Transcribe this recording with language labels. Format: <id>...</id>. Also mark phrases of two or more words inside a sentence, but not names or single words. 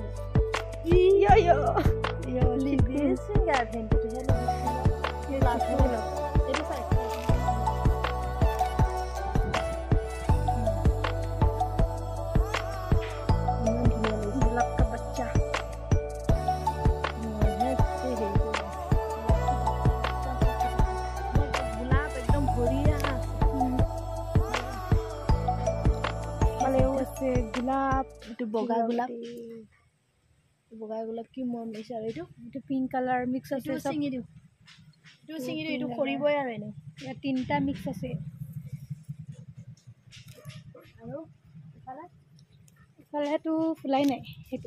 <en>Yo. Leave this thing out here. It is like.</en> <hi>गुलाब का बच्चा. गुलाब एकदम भरिया. गुलाब</hi> <as>ইটো বগা গুলাপ কি মৰম লাগিছে। আৰু এইটো</as> <en>pink colour</en> <as>মিক্স আছে। ছিঙি দিওঁ, এইটো সৰিবই আৰু এনে। ইয়াত তিনিটা মিক্স আছে। আৰু ইফালেতো ফুলাই নাই, সেইটো</as>